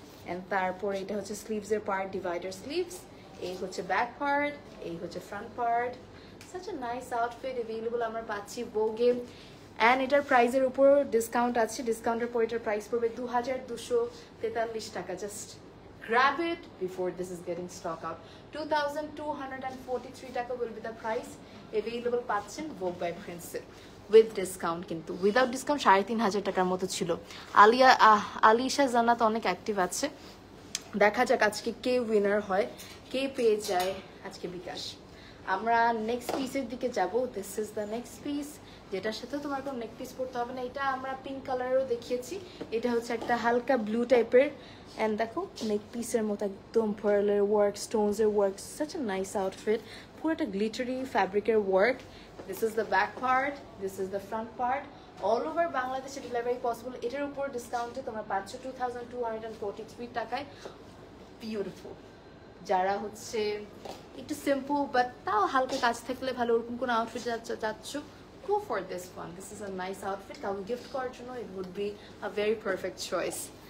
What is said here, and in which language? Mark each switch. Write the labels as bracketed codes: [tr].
[bn] And তারপর এটা হচ্ছে স্লিভসের পার্ট, ডিভাইডার স্লিভস। এই হচ্ছে ব্যাক পার্ট, এই হচ্ছে front part. [en] such a nice outfit [bn] available আমরা পাচ্ছি ভোগে। অ্যান্ড এটার প্রাইসের উপর ডিসকাউন্ট আছে, ডিসকাউন্টের পর এটার প্রাইস পড়বে 2243 টাকা। [en] Just grab it before this is getting stock out. 2243 টাকা will be the price. [bn] Available পাচ্ছেন ভোগ বাই প্রিন্সে উইথ ডিসকাউন্ট, কিন্তু উইদাউট ডিসকাউন্ট 3,500 টাকার মতো ছিল। আলিশা জান্নাত অনেক অ্যাক্টিভ আছে। দেখা যাক আজকে কে উইনার হয়, কে পেয়ে যায় আজকে বিকাশ। আমরা নেক্সট পিসের দিকে যাব। [en] this is the next piece, [bn] যেটার সাথে তোমার কোনো নেক পিস পরতে হবে না। এটা আমরা পিঙ্ক কালারেরও দেখিয়েছি। এটা হচ্ছে একটা হালকা ব্লু টাইপের, অ্যান্ড দেখো নেক পিসের মতো একদম পার্লের work, স্টোনসের work, [en] such a nice outfit, [bn] পুরো একটা গ্লিটারি ফ্যাব্রিকের work. [en] This is the back part, this is the front part. All over বাংলাদেশে delivery possible. [bn] এটার উপর ডিসকাউন্টে তোমরা পাচ্ছ 2243 টাকায়। বিউটিফুল। যারা হচ্ছে একটু সিম্পল বাট তাও হালকা কাজ থাকলে ভালো, ওরকম কোনো আউটফিট যাচ্ছ, [en] go for this one. This is a nice outfit. [bn] কাউকে গিফট করার জন্য [en] it would be a very perfect choice.